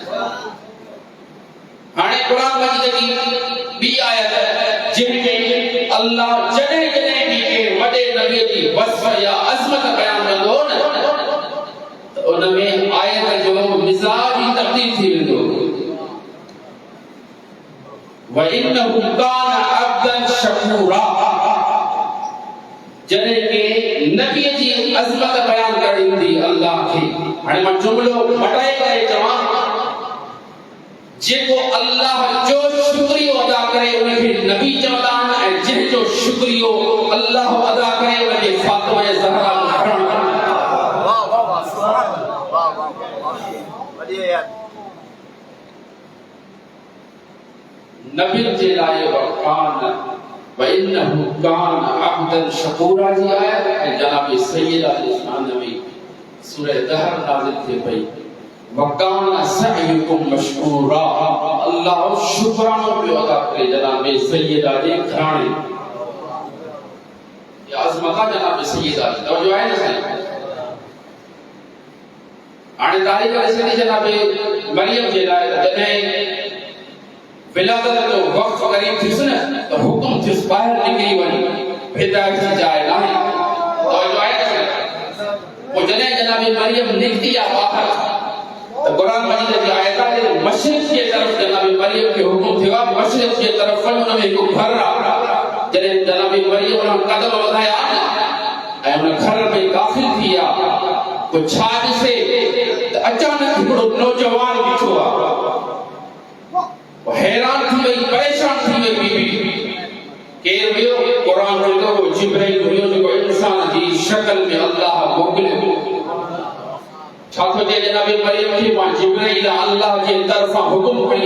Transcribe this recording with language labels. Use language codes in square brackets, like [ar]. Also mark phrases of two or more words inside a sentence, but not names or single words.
[sd] हाणे कुरान मजीद जी बी आयत जंहिंमें अल्लाह जॾहिं जॾहिं बि के वॾे नबी जी वस्फ या अज़मत बयान कंदो न त उन में आयत जो मिज़ाज ई तब्दील थी वेंदो [ar] وإنه كان عبدا شكورا [sd] जॾहिं के नबी जी अज़मत बयान करणी हूंदी अल्लाह खे हाणे मां जुमलो मटाए करे चवां जेको अल्लाह जो शुक्रियो अदा करे उनखे नबी चवंदा आहिनि ऐं जंहिंजो शुक्रियो अल्लाह अदा करे उनखे फातिमा ज़हरा घरण नबी जे लाइ [ar] وكان وإنه كان عبدا شكورا जी [sd] आयत ऐं जनाब सैयदा जे शान में सूरह दहर नाज़िल थी पई [ar] وكان سعيكم مشكورا [sd] अल्लाह शुक्रानो पियो अदा करे जनाब सैयदा जे घराणे या अज़मत जनाब सैयदा जी तवजो आहे न साईं हाणे तारीख़ रसदी जनाब मरियम जे लाइ जॾहिं विलादत जो वक़्त क़रीब थियुस न त हुकुम थियुस ॿाहिरि निकिरी वञी हिदायत जी जाइ नाहे तवजो आहे न साईं पोइ जॾहिं जनाब मरियम निकिती आहे ॿाहिरि [ur] تو قرآن مجید کی آیت ہے مشرق کی طرف [sd] जनाब मरियम के हुक्म थिया [ur] مشرق کی طرف [sd] वञण में को घर जॾहिं जनाब मरियम उन कदम वधाया ऐं उन घर में दाख़िल थिया को छा ॾिसे त अचानक हिकिड़ो नौजवान बीठो आहे हैरान थी वई परेशान थी वई बीबी केर हुयो कुरान चवंदो हो जिब्राइल हुयो जेको इंसान जी शक्ल में अल्लाह मोकिलियो छा थो चए जनाब मरियम खे मां जिब्राइल अल्लाह जे तरफ़ां हुकुम खणी